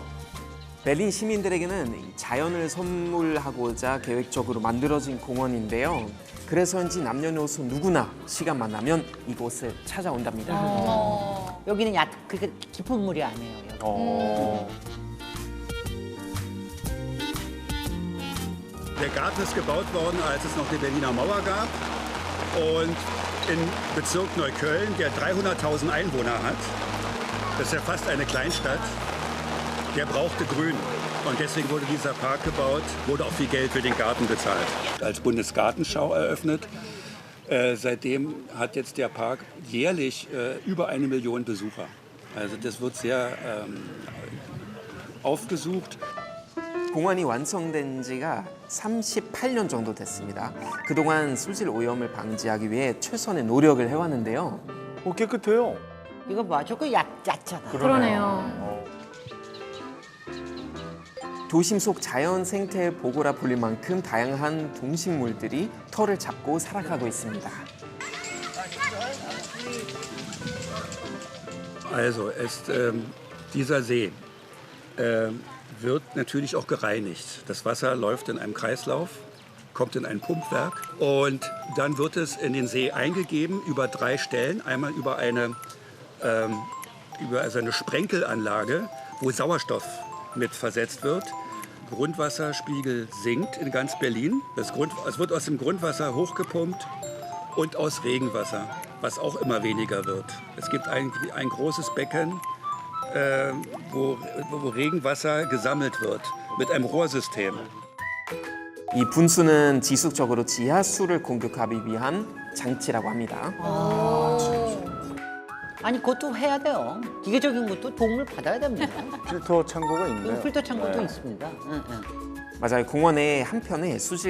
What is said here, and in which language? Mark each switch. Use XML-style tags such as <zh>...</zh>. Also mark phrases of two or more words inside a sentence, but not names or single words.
<ko>벨린 시민들에게는 이 자연을 선물하고자 계획적으로 만들어진 공원인데요. 그래서인지 남녀노소 누구나 시간만 나면 이곳을 찾아온답니다. 여기는 그렇게 깊은 물이 아니에요. 여기.</ko> <de>Der Garten ist gebaut worden, als es noch die Berliner Mauer gab. Und im Bezirk Neukölln, der 300.000 Einwohner hat, das ist ja fast eine Kleinstadt, der brauchte Grün. Und deswegen wurde dieser Park gebaut, wurde auch viel Geld für den Garten bezahlt. Als Bundesgartenschau eröffnet. Seitdem hat jetzt der Park jährlich über 1 Million Besucher. Also das wird sehr aufgesucht.</de> <ko>공원이 완성된 지가 38년 정도 됐습니다. 그동안 수질 오염을 방지하기 위해 최선의 노력을 해왔는데요. 깨끗해요. 이거 봐, 저거 얕잖아. 그러네요. 도심 속 자연 생태 보고라 불릴 만큼 다양한 동식물들이 털을 잡고 살아가고 있습니다.</ko> <de>Also, dieser See wird natürlich auch gereinigt. Das Wasser läuft in einem Kreislauf, kommt in ein Pumpwerk und dann wird es in den See eingegeben über 3 Stellen. Einmal über eine Sprenkelanlage, wo Sauerstoff mit versetzt wird. Grundwasserspiegel sinkt in ganz Berlin. Es wird aus dem Grundwasser hochgepumpt und aus Regenwasser, was auch immer weniger wird. Es gibt ein großes Becken, wo Regenwasser gesammelt wird mit einem Rohrsystem.</de> <ko>이 분수는 지속적으로 지하수를 공급하기 위한 장치라고 합니다. 아니 그것도 해야 돼요. 기계적인 것도 도움을 받아야 됩니다. 필터 창고가 있네요. 필터 창고도 있습니다. 맞아요. 공원의 한편에 수질</ko>